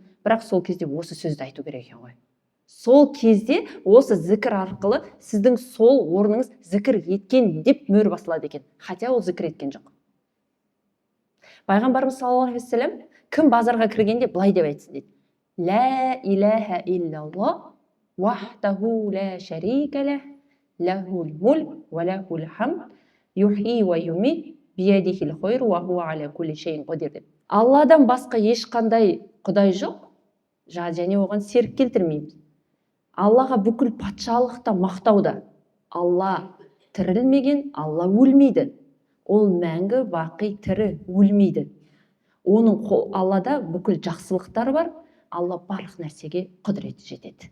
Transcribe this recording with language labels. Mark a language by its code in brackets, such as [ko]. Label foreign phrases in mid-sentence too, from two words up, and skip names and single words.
[kk] Бірақ сол кезде осы сөзді айту керек екен ғой. Сол кезде осы зікір арқылы сіздің сол орныңыз зікір еткен деп мөр басылады екен. Хотя ол зікір еткен жоқ. Пайғамбарымыз [ar] صلى الله عليه وسلم [kk] кім базарға кіргенде былай деп айтсын дейді. [ar] لا إله إلا الله وحده لا شريك له له الملك وله الحمد يحيي ويميت بيده الخير وهو على كل شيء قدير деп. [kk] Алладан басқа ешқандай құдай жоқ, және оған серік келтірмейміз. Аллаға бүкіл патшалықта мақтауда. Алла тірілмеген, Алла өлмейді. Ол мәңгі бақи тірі, өлмейді. Аллада бүкіл жақсылықтар бар, Алла барлық нәрсеге құдіреті жетеді.